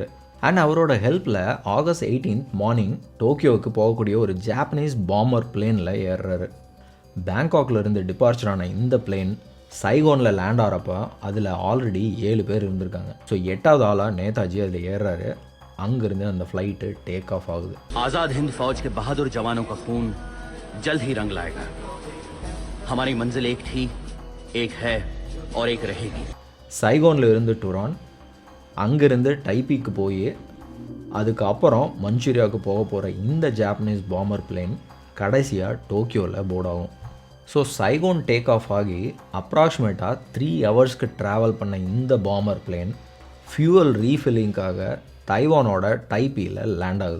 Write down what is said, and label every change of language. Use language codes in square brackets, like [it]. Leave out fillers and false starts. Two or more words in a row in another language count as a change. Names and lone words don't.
[ta] அண்ட் அவரோட ஹெல்ப்பில் August 18 மார்னிங் டோக்கியோவுக்கு போகக்கூடிய ஒரு [en] Japanese bomber planeில் [ta] ஏறுறாரு. பேங்காக்ல இருந்து டிபார்ச்சரான இந்த பிளேன் சைகோனில் லேண்ட் ஆகிறப்போ அதில் ஆல்ரெடி 7 பேர் இருந்திருக்காங்க. ஸோ 8வது ஆளாக நேதாஜி அதில் ஏறுறாரு. அங்கிருந்து அந்த ஃப்ளைட்டு [en] take off [ta] ஆகுது. [hi] आजाद हिंद फौज के बहादुर जवानों का खून जल्द ही रंग लाएगा. हमारी मंजिल एक थी, एक है और एक रहेगी. [ta] சைகோனில் இருந்து டுரான், அங்கிருந்து டைப்பிக்கு போய் அதுக்கப்புறம் மஞ்சூரியாவுக்கு போக போகிற இந்த [en] Japanese bomber plane [ta] கடைசியாக டோக்கியோவில் போர்ட் ஆகும். ஸோ சைகோன் [en] take off [ta] ஆகி அப்ராக்சிமேட்டாக 3 ஹவர்ஸ்க்கு ட்ராவல் பண்ண இந்த பாம்பர் பிளேன் [en] fuel refillingகாக [ta] தைவானோட டைப்பியில் லேண்ட் ஆகுது.